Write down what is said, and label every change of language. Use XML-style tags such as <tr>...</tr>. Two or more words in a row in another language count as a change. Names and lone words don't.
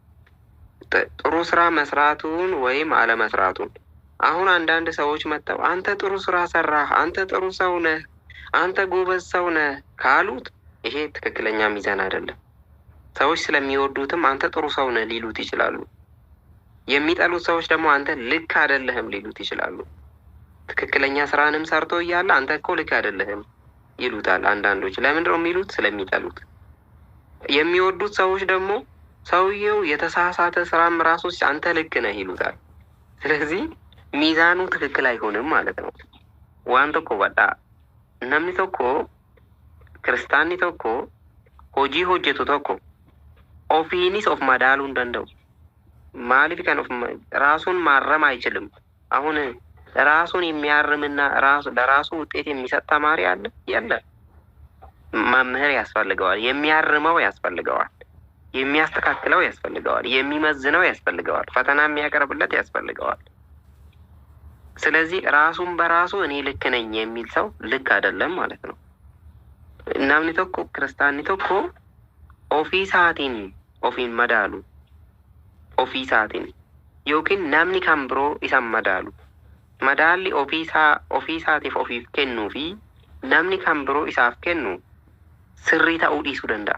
<am>ጥሩ ስራ መስራቱን ወይም አለመስራቱን አሁን አንዳንድ ሰዎች መጥተው አንተ ጥሩ ስራ ሰራህ፣ አንተ ጥሩ ሰው ነህ፣ አንተ ጎበዝ ሰው ነህ ካሉት ይሄ ትክክለኛ ሚዛን አይደለም። ሰዎች ስለሚወዱትም አንተ ጥሩ ሰው ነህ ሊሉት ይችላሉ። የሚጠሉት ሰዎች ደግሞ አንተ ልክ አይደለህም ሊሉት ይችላሉ። ትክክለኛ ስራንም ሰርቶ እያለ አንተ እኮ ልክ አይደለህም ይሉታል አንዳንዶች። ለምንድን ነው የሚሉት? ስለሚጠሉት። የሚወዱት ሰዎች ደግሞ ሰውየው የተሳሳተ ስራም ራሱ አንተ ልክ ነህ ይሉታል። ስለዚህ ሚዛኑ ትክክል አይሆንም ማለት ነው።</am> <om>waan tokko badha namni tokko kiristaanni tokko hojii hojjetu tokko ofiinis of madaaluu hin danda'u. maaliif kan of</om> <am>ራሱን ማረም አይችልም። አሁን ራሱን የሚያርምና ለራሱ ውጤት የሚሰጥ ተማሪ አለ? የለም። መምህር ያስፈልገዋል። የሚያርመው ያስፈልገዋል። የሚያስተካክለው ያስፈልገዋል። የሚመዝነው ያስፈልገዋል። ፈተና የሚያቀርብለት ያስፈልገዋል። ስለዚህ ራሱን በራሱ እኔ ልክ ነኝ የሚል ሰው ልክ አይደለም ማለት ነው።</am> <om>namni tokko kiristaanni tokko ofii isaatiin ofiin madaalu, ofii isaatiin yookiin namni kan biroo isan madaalu. Madaalli ofii isaatiif ofiif kennuu fi namni kan biroo isaaf kennu sirrii ta'uu dhiisuu danda'a.</om>